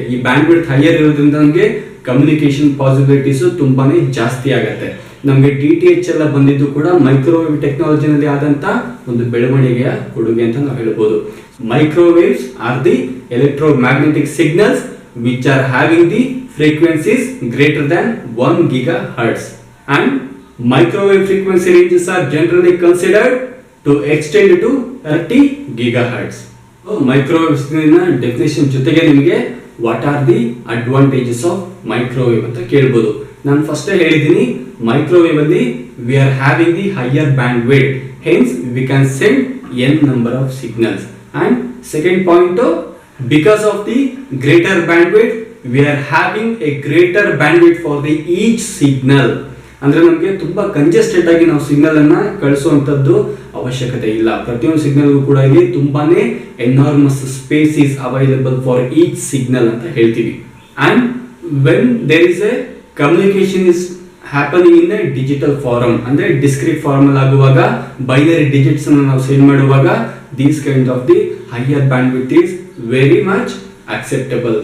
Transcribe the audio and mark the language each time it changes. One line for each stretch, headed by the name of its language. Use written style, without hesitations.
Kannada: ಈ band width higher ಇರೋದ್ರಿಂದ ನಮಗೆ ಕಮ್ಯುನಿಕೇಶನ್ ಪಾಸಿಬಿಲಿಟೀಸ್ ತುಂಬಾನೇ ಜಾಸ್ತಿ ಆಗುತ್ತೆ. ನಮಗೆ DTH ಎಲ್ಲ ಬಂದಿದ್ದು ಕೂಡ ಮೈಕ್ರೋವೇವ್ ಟೆಕ್ನಾಲಜಿನಲ್ಲಿ ಆದಂತ ಒಂದು ಬೆಳವಣಿಗೆಯ ಕೊಡುಗೆ ಅಂತ ನಾವು ಹೇಳ್ಬೋದು.
English: Microwaves are the electromagnetic signals which are having the frequencies greater than 1 GHz. And microwave frequency ranges are generally considered to extend to 30 GHz.
Kannada: Microwaves definition ಜೊತೆಗೆ ನಿಮಗೆ
English: what are the advantages of microwave
Kannada: ಅಂತ ಕೇಳ್ಬೋದು. ನಾನು first ಹೇಳಿದ್ದೀನಿ, microwave ಅಲ್ಲಿ
English: We are having the higher bandwidth, hence we can send n number of signals. And second point, because of the greater bandwidth we are having a greater bandwidth for the each signal.
Kannada: ಅಂದ್ರೆ ನಮಗೆ ತುಂಬಾ congested ಆಗಿ ನಾವು signal ಅನ್ನ ಕಳಿಸುವಂತದ್ದು ಅವಶ್ಯಕತೆ ಇಲ್ಲ. ಪ್ರತಿಯೊಂದು signal ಕೂಡ ಇಲ್ಲಿ ತುಂಬಾನೇ
English: enormous space is available for each signal
Kannada: ಅಂತ ಹೇಳ್ತೀವಿ.
English: and when there is a communication is happening in a digital form,
Kannada: ಅಂದ್ರೆ ಡಿಸ್ಕ್ರೀಟ್ ಫಾರ್ಮ್ ಅಲ್ಲಿ ಆಗುವಾಗ, ಬೈನರಿ ಡಿಜಿಟ್ಸ್ ಅನ್ನು ನಾವು ಸೆಂಡ್ ಮಾಡುವಾಗ,
English: These kind of the higher bandwidth is very much acceptable.